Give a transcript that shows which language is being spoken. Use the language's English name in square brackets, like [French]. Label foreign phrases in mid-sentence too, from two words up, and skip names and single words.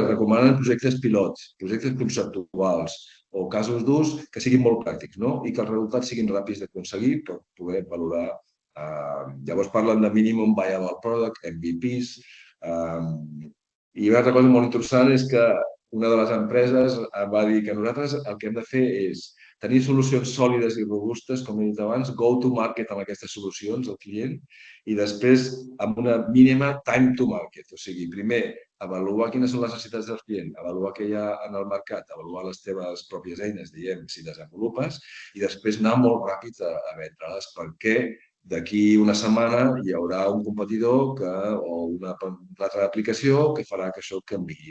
[Catalan] Es recomanen projectes pilots, projectes conceptuals o casos d'ús que siguin molt pràctics i que els resultats siguin ràpids d'aconseguir per poder valorar. Llavors parlen de [English] Minimum Viable Product, [Catalan] MVPs. I una altra cosa molt interessant és que una de les empreses va dir que nosaltres el que hem de fer és tenir solucions sòlides i robustes, com he dit abans, [English] go to market [Catalan] amb aquestes solucions al client i després amb una mínima [English] time to market. [Catalan] O sigui, primer, avaluar quines són les necessitats del client, avaluar què hi ha en el mercat, avaluar les teves pròpies eines, diguem, si desenvolupes, i després anar molt ràpid a vendre-les perquè d'aquí una setmana hi haurà un competidor o una altra aplicació que farà que això canviï.